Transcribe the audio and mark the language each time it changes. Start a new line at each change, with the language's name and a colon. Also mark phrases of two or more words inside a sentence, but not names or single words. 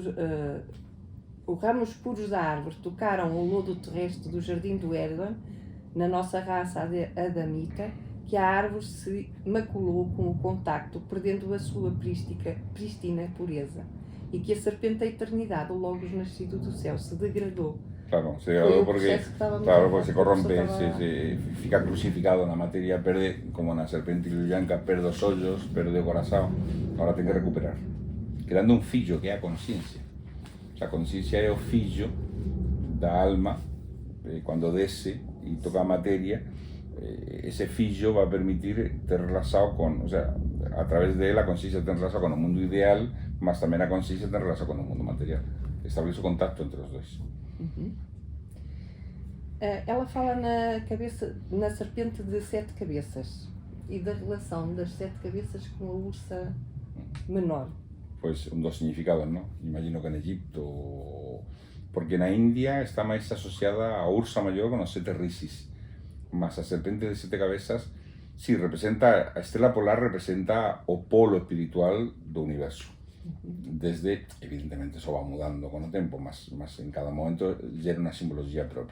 Portuguese: os ramos puros da árvore tocaram o lodo terrestre do jardim do Éden, na nossa raça adamita, que a árvore se maculou com o contacto, perdendo a sua prístina pureza, e que a serpente da eternidade, o Logos nascido do céu, se degradou.
Galician: Claro, se degradou porque se corrompe, se fica crucificado na materia, perde, como na serpente Lluyanka, perde os ollos, perde o corazón, agora ten que recuperar, quedando un fillo que é a consciencia. A consciencia é o fillo da alma, cando desce e toca a materia, ese fillo va a permitir ter relación con,
Spanish: o sea,
Galician: a través de él a consciencia ten relación con o mundo ideal, mas tamén a consciencia ten relación con o mundo material.
Portuguese: Establece o contacto entre os dois. Ela fala na serpente de 7 cabeças e da relação das 7 cabeças com a ursa menor.
Galician: Pues un dos significados, ¿no? Imagino que en Egipto, porque na India está máis asociada a ursa maior con os 7 rishis, mas a serpente de 7 cabezas, sí, representa, a estela polar representa o polo espiritual do universo. Desde, evidentemente, eso va mudando con o tempo, mas en cada momento gera unha simbología propia.